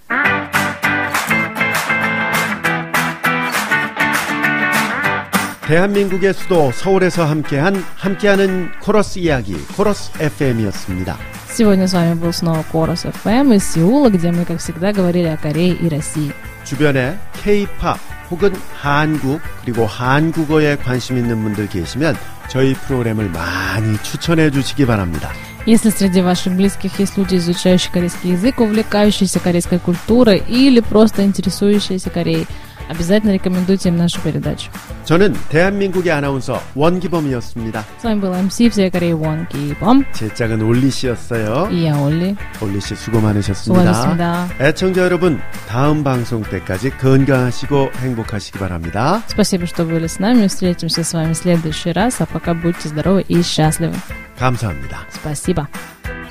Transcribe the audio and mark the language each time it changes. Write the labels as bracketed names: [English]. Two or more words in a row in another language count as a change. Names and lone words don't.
[Korean] 대한민국의 수도 서울에서 함께하는 코러스 이야기, 코러스 FM이었습니다. [Russian] Сегодня с вами был снова Chorus FM из Сеула, где мы, как всегда, говорили о Корее и России. [Korean] 주변에 K-POP 혹은 한국 그리고 한국어에 관심 있는 분들 계시면 저희 프로그램을 많이 추천해 주시기 바랍니다. [Russian] Если среди ваших близких есть люди, изучающие корейский язык, увлекающиеся корейской культурой или просто интересующиеся Кореей, обязательно рекомендуйте им нашу передачу. [Korean] 저는 대한민국의 아나운서 원기범이었습니다. [Russian] С вами был MC всей Кореи Вон Ки-бом. [Korean] 제 짝은 올리 씨였어요. [Russian] И я Олли. [Korean] 올리 씨 수고 많으셨습니다. 수고하셨습니다. 애청자 여러분, 다음 방송 때까지 건강하시고 행복하시기 바랍니다. [Russian] Спасибо, что были с нами. Встретимся с вами в следующий раз. А пока будьте здоровы и счастливы. [Korean] 감사합니다. [Russian] Спасибо.